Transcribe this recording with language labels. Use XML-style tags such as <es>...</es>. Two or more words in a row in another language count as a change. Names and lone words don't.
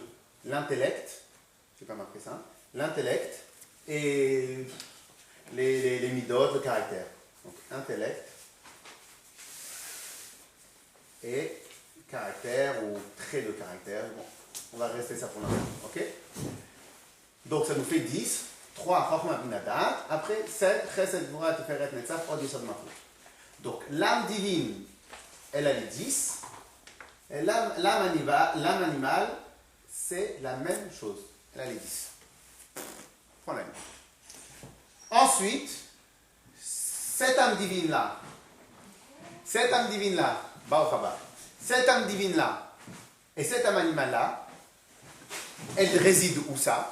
<fr>L'intellect, je n'ai pas marqué ça, l'intellect et les midotes, le caractère. Donc, intellect et caractère ou trait de caractère. Bon, on va rester ça pour l'instant. Ok. Donc, ça nous fait 10. 3,</fr> <he>חכמה בינה דעת. Après, 7, חסד גבורה תפארת נצח הוד יסוד מלכות.</he> <fr>Donc, l'âme divine, elle a les 10. Et l'âme animale, c'est la même chose. Elle a les 10. Problème. Ensuite, cette âme divine-là, cette âme divine-là et cette âme animale-là, elle réside où ça?</fr>